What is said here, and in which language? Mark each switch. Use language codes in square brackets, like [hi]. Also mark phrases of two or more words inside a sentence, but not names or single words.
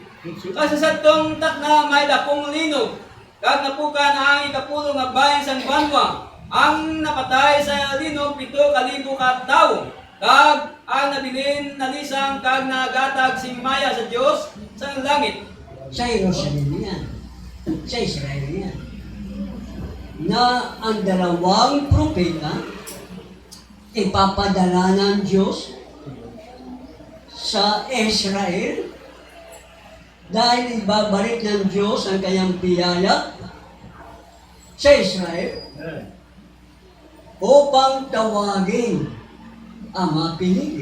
[hil] Kasi sa tong takna may dakong linog. Kag napukan ang ikapulo nga bahin sang banwa. Ang napatay sa linog 7,000 ka tawo. Kag ang nabilin nalisang kag nagatag simaya sa Dios sa langit. [tl] Sa Jerusalem yan. Sa Israel yan. Na ang dalawang propeta ipapadala ng Diyos sa Israel dahil ibabalik ng Diyos ang kanyang biyaya sa Israel upang tawagin ang mga pinili.